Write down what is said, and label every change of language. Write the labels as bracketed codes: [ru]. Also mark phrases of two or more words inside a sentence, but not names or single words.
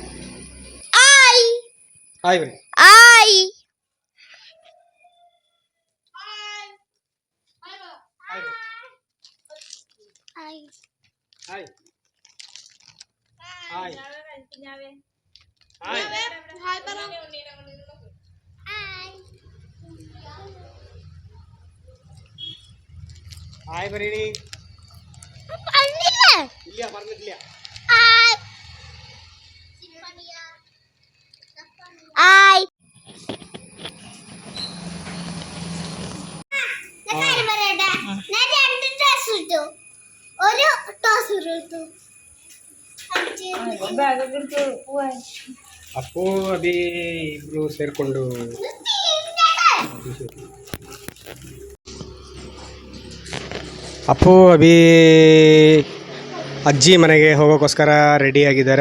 [kn] ಹಾಯ್ ಬನ್ನಿ. ಹಾಯ್ ಹಾಯ್ ಹಾಯ್ ಹಾಯ್ ಬರೀರಿ. ಇಲ್ಲ ಬರ್ಲಿಲ್ಲ. [ml] ಹಾಯ್ ഒരു ടോസ് ഇട്ടു [kn] ಅಪ್ಪು ಅಭಿ ಇಬ್ರು ಸೇರಿಕೊಂಡು ಅಪ್ಪು ಅಭಿ ಅಜ್ಜಿ ಮನೆಗೆ ಹೋಗೋಕ್ಕೋಸ್ಕರ ರೆಡಿಯಾಗಿದ್ದಾರೆ.